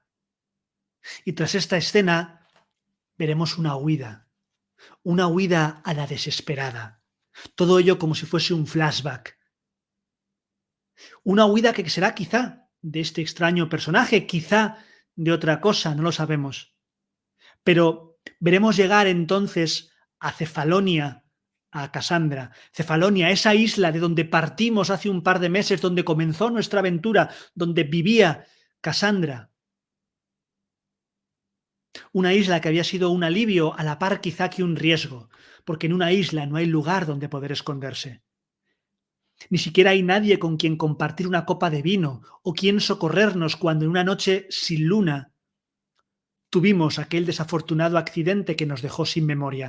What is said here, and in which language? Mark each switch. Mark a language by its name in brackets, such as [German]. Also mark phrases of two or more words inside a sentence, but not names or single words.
[Spanish] Y tras esta escena veremos una huida a la desesperada. Todo ello como si fuese un flashback. Una huida que será quizá de este extraño personaje, quizá de otra cosa, no lo sabemos. Pero veremos llegar entonces a Cefalonia, a Casandra. Cefalonia, esa isla de donde partimos hace un par de meses, donde comenzó nuestra aventura, donde vivía Casandra. Una isla que había sido un alivio a la par quizá que un riesgo, porque en una isla no hay lugar donde poder esconderse. Ni siquiera hay nadie con quien compartir una copa de vino o quien socorrernos cuando en una noche sin luna tuvimos aquel desafortunado accidente que nos dejó sin memoria.